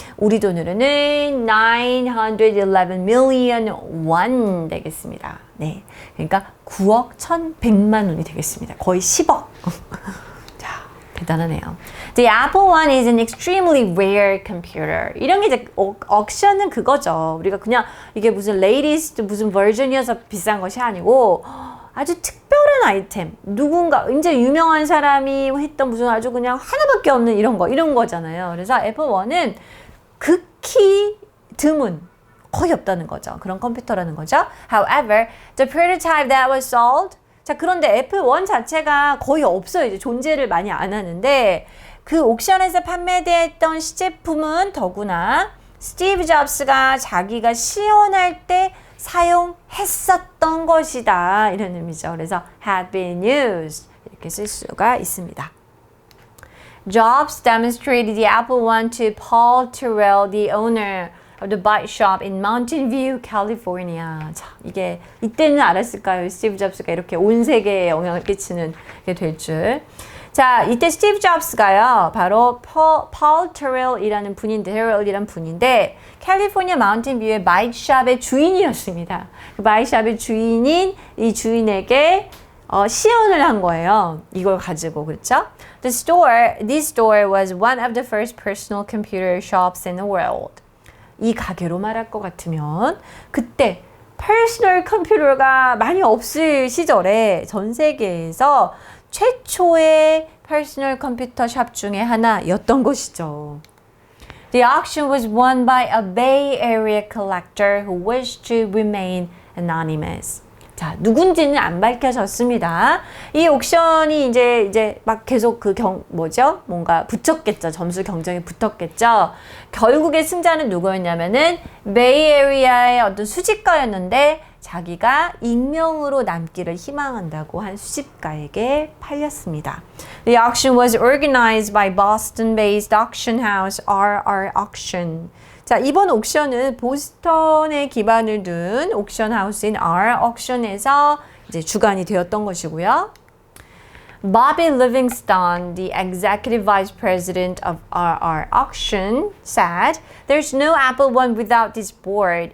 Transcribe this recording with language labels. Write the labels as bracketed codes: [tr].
[ko] 우리 돈으로는 [en] 911 million won [ko] 되겠습니다. 네, 그러니까 9억 1,100만 원이 되겠습니다. 거의 10억. 자, 대단하네요. [en] The Apple I is an extremely rare computer. [ko] 이런 게 이제 옥션은 그거죠. 우리가 그냥 이게 무슨 latest 무슨 버전이어서 비싼 것이 아니고 아주 특별한 아이템, 누군가 이제 유명한 사람이 했던 무슨 아주 그냥 하나밖에 없는 이런 거잖아요. 그래서 애플 I는 극히 드문, 거의 없다는 거죠. 그런 컴퓨터라는 거죠. [en] However, the prototype that was sold. [ko] 자, 그런데 애플 I 자체가 거의 없어요. 이제 존재를 많이 안 하는데 그 옥션에서 판매됐던 시제품은 더구나 스티브 잡스가 자기가 시연할 때 사용했었던 것이다. 이런 의미죠. 그래서 [en] had been used [ko] 이렇게 쓸 수가 있습니다. [en] Jobs demonstrated the Apple I to Paul Terrell, the owner of the bike shop in Mountain View, California. [ko] 자, 이게 이때는 알았을까요? 스티브 잡스가 이렇게 온 세계에 영향을 끼치는 게 될 줄. 자, 이때 스티브 잡스가요, 바로 폴 테럴이라는 분인데, 캘리포니아 마운틴 뷰의 마이크샵의 주인이었습니다. 그 마이크샵의 주인인 이 주인에게 시연을 한 거예요. 이걸 가지고, 그렇죠? [en] This store was one of the first personal computer shops in the world. [ko] 이 가게로 말할 것 같으면 그때 퍼스널 컴퓨터가 많이 없을 시절에 전 세계에서 최초의 퍼스널 컴퓨터 샵 중에 하나였던 것이죠. [en] The auction was won by a Bay Area collector who wished to remain anonymous. [ko] 자, 누군지는 안 밝혀졌습니다. 이 옥션이 이제 막 계속 뭔가 붙었겠죠. 점수 경쟁이 붙었겠죠. 결국에 승자는 누구였냐면은 베이에리아의 어떤 수집가였는데 자기가 익명으로 남기를 희망한다고 한 수집가에게 팔렸습니다. [en] The auction was organized by Boston-based auction house RR Auction. [ko] 자, 이번 옥션은 보스턴에 기반을 둔 옥션 하우스인 R Auction에서 이제 주관이 되었던 것이고요. [en] Bobby Livingston, the executive vice president of RR Auction, said, "There's no Apple One without this board.